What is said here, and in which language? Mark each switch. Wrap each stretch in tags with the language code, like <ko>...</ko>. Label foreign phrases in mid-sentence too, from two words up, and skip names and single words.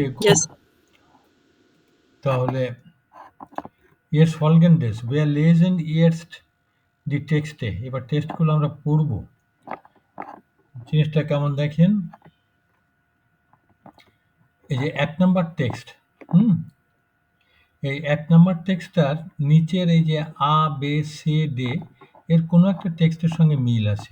<en>Yes.</en> <de>তাহলে Jetzt folgendes: Wir lesen jetzt die Texte.</de> <bn>এবার টেক্সটগুলো আমরা পড়ব। জিনিসটা কেমন দেখেন? এই যে ১ নাম্বার টেক্সট, এই ১ নাম্বার টেক্সটটার নিচের এই যে</bn> <de>A, B, C, D</de> <bn>এর কোনো একটা টেক্সটের সঙ্গে মিল আছে।</bn>